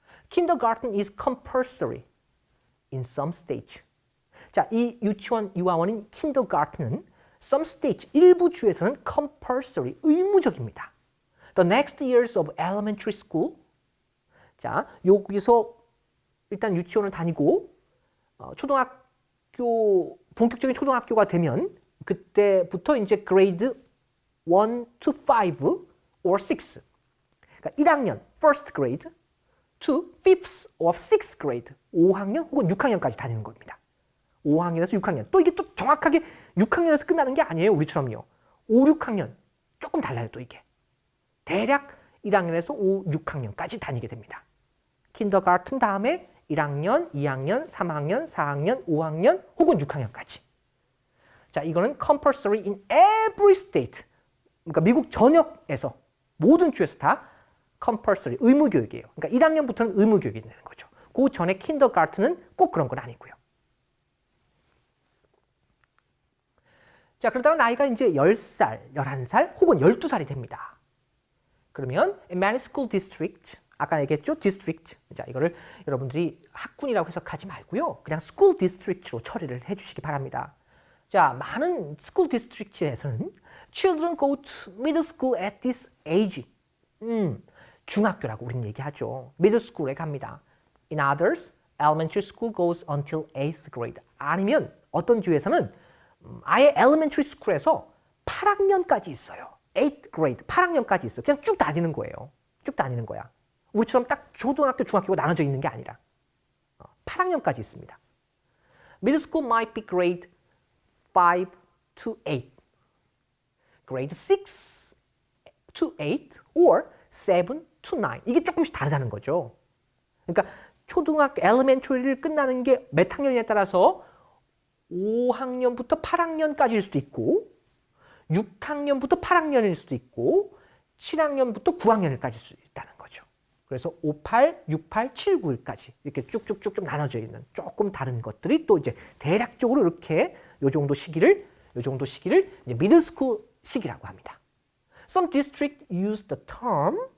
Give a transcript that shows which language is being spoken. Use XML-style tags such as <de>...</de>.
<en>Kindergarten is compulsory in some stage.</en> <ko>자, 이 유치원, 유아원인 kindergarten은</ko> <en>some stage,</en> <ko>일부 주에서는 compulsory, 의무적입니다.</ko> <en>The next years of elementary school.</en> <ko>자, 여기서 일단 유치원을 다니고 초등학교, 본격적인 초등학교가 되면 그때부터 이제</ko> <en>grade 1 to 5 or 6.</en> <ko>그러니까 1학년,</ko> <en>first grade, to 5th or 6th grade,</en> <ko>5학년 혹은 6학년까지 다니는 겁니다. 5학년에서 6학년. 또 이게 또 정확하게 6학년에서 끝나는 게 아니에요. 우리처럼요. 5, 6학년. 조금 달라요, 또 이게. 대략 1학년에서 5, 6학년까지 다니게 됩니다. kindergarten 다음에 1학년, 2학년, 3학년, 4학년, 5학년 혹은 6학년까지. 자, 이거는</ko> <en>compulsory in every state.</en> <ko>그러니까 미국 전역에서 모든 주에서 다 compulsory, 의무 교육이에요. 그러니까 1학년부터는 의무 교육이 되는 거죠. 그 전에 kindergarten은 꼭 그런 건 아니고요. 자, 그러다가 나이가 이제 10살, 11살 혹은 12살이 됩니다. 그러면</ko> <en>many school district,</en> <ko>아까 얘기했죠?</ko> <en>district.</en> <ko>자, 이거를 여러분들이 학군이라고 해석하지 말고요. 그냥 school district로 처리를 해주시기 바랍니다. 자, 많은</ko> <en>school district에서는 children go to middle school at this age.</en> <ko>중학교라고 우리는 얘기하죠. middle school에 갑니다.</ko> <en>In others, elementary school goes until 8th grade.</en> <ko>아니면 어떤 주에서는 아예 elementary school에서 8학년까지 있어요.</ko> <en>8th grade,</en> <ko>8학년까지 있어요. 그냥 쭉 다니는 거예요. 쭉 다니는 거야. 우리처럼 딱 초등학교, 중학교가 나눠져 있는 게 아니라 8학년까지 있습니다.</ko> <en>Middle school might be grade 5 to 8, grade 6 to 8, or 7 to 9.</en> <ko>이게 조금씩 다르다는 거죠. 그러니까 초등학교 elementary를 끝나는 게 몇 학년이냐에 따라서 5학년부터 8학년까지일 수도 있고 6학년부터 8학년일 수도 있고 7학년부터 9학년까지일 수도 있다는 거죠. 그래서 58, 68, 7, 9까지 이렇게 쭉쭉쭉쭉 나눠져 있는 조금 다른 것들이 또 이제 대략적으로 이렇게 요 정도 시기를 이제 middle school 시기라고 합니다.</ko> <en>Some districts use the term.</en>